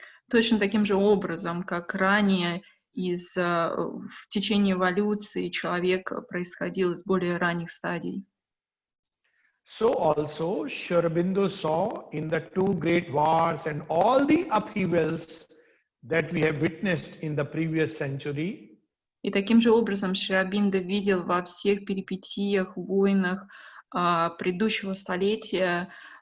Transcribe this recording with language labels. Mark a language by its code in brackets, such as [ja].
[ru] Точно таким же образом, как ранее в течение эволюции человек происходил из более ранних стадий. [en] so also Sri Aurobindo saw in the two great wars and all the upheavals that we have witnessed in the previous century, [ru] И таким же образом Шри Ауробиндо видел во всех перипетиях, войнах предыдущего столетия.